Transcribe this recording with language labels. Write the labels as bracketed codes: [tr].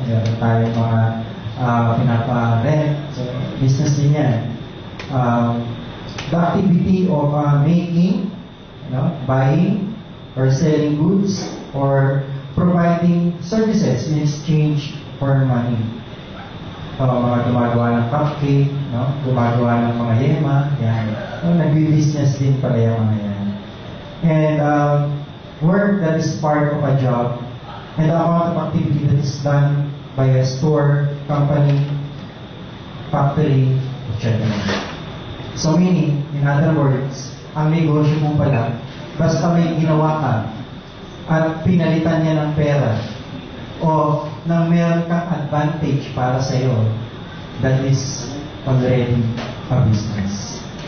[tl] Meron tayong mga pinapa-rent. So, business din yan. [en] The activity of making, buying, or selling goods, or providing services in exchange for money. [tl] Mga gumagawa ng cupcake, no? Gumagawa ng mga yema, yan. So, nagbi-business din pala yung mga yan. [en] And work that is part of a job, and the amount of activity that is done by a store, company, factory, etc. So meaning, in other words, [tl] ang negosyo mo pala, basta may ginawa ka at pinalitan niya ng pera o nang meron kang advantage para sa iyo, [en] that is already a business.